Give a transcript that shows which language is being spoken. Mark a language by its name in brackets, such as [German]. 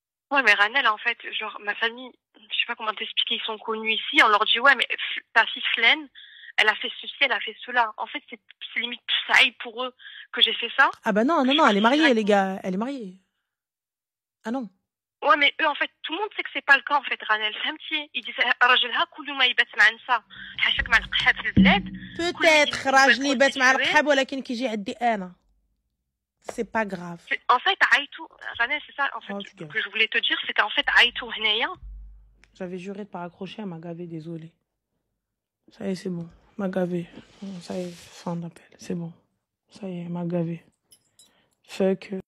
[French] Ouais, mais Ranel, en fait, genre, ma famille, je sais pas comment t'expliquer, ils sont connus ici. On leur dit, ouais, mais ta fille Flaine, elle a fait ceci, elle a fait cela. En fait, c'est limite plus ça pour eux que j'ai fait ça. Ah bah non, elle est mariée, les gars. Elle est mariée. Ah non. Ouais, mais eux, en fait, tout le monde sait que c'est pas le cas, en fait, Ranel. [Arabic] فهمتي? [French] ils disent, [Arabic] راجلها كل ما يبات مع نساء حاشاك مع القحاب في البلاد. [French] Peut-être [Arabic] راجلي يبات مع القحاب ولكن كيجي عندي انا. [French] C'est pas grave. En fait, Aïtou, Ranel, c'est ça, en fait, que je voulais te dire, c'est qu'en fait, Aïtou, Hneya. J'avais juré de pas raccrocher, elle m'a gavé, désolé. Ça y est, c'est bon. M'a gavé. Ça y est, fin d'appel. C'est bon. Ça y est, m'a gavé. Fuck.